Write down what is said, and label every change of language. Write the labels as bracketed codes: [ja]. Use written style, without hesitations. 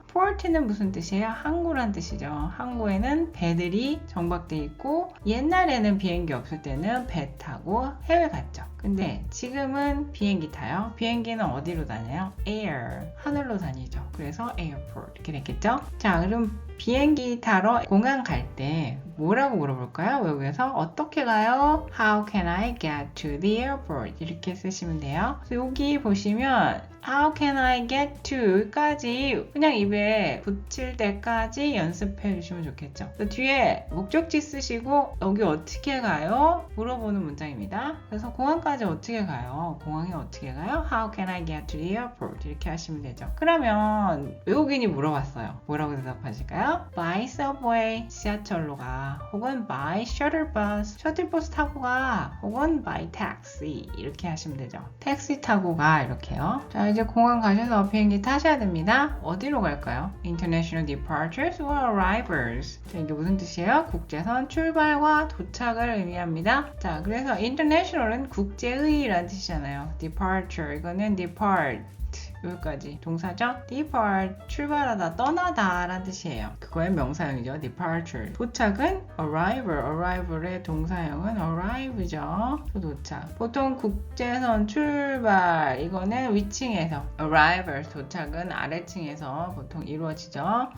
[ko] port는 무슨 뜻이에요? 항구란 뜻이죠. 항구에는 배들이 정박돼 있고 옛날에는 비행기 없을 때는 배 타고 해외 갔죠. 근데 지금은 비행기 타요. 비행기는 어디로 다녀요? air, 하늘로 다니죠. 그래서 airport 이렇게 됐겠죠? 자, 그럼 비행기 타러 공항 갈 때 뭐라고 물어볼까요? 외국에서 어떻게 가요? [en] How can I get to the airport? [ko] 이렇게 쓰시면 돼요. 그래서 여기 보시면 [en] How can I get to? [ko] 까지 그냥 입에 붙일 때까지 연습해 주시면 좋겠죠. 뒤에 목적지 쓰시고 여기 어떻게 가요? 물어보는 문장입니다. 그래서 공항까지 어떻게 가요? 공항에 어떻게 가요? [en] How can I get to the airport? [ko] 이렇게 하시면 되죠. 그러면 외국인이 물어봤어요. 뭐라고 대답하실까요? [en] By subway, [ko] 지하철로 가. 혹은 [en] by shuttle bus, [ko] 셔틀버스 타고 가. 혹은 [en] by taxi [ko] 이렇게 하시면 되죠. 택시 타고 가 이렇게요. 자, 이제 공항 가셔서 비행기 타셔야 됩니다. 어디로 갈까요? [en] International departures or arrivals. [ko] 자, 이게 무슨 뜻이에요? 국제선 출발과 도착을 의미합니다. 자, 그래서 international은 국제의라는 뜻이잖아요. departure, 이거는 depart. 여기까지 동사죠? depart, 출발하다, 떠나다 라는 뜻이에요. 그거의 명사형이죠. departure. 도착은 arrival의 동사형은 arrive죠. 도착. 보통 국제선 출발, 이거는 위층에서, arrival, 도착은 아래층에서 보통 이루어지죠.